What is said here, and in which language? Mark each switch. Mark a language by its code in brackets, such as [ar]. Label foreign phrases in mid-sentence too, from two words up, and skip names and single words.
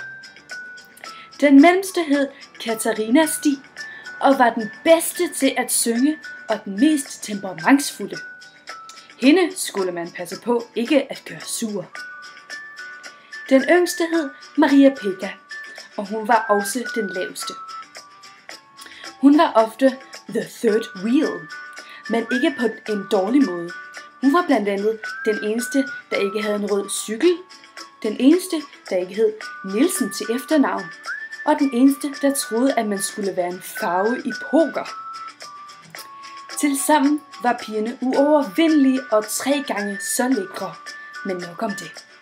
[da] Den mellemste hed Katarina Stig og var den bedste til at synge og den mest temperamentsfulde. Hende skulle man passe på ikke at gøre sur. Den yngste hed Maria Pekka, og hun var også den laveste. Hun var ofte [en] the third wheel, [da] men ikke på en dårlig måde. Hun var blandt andet den eneste, der ikke havde en rød cykel, den eneste, der ikke hed Nielsen til efternavn, og den eneste, der troede, at man skulle være en farve i poker. Tilsammen var pigerne uovervindelige og 3 gange så lækre, men nok om det.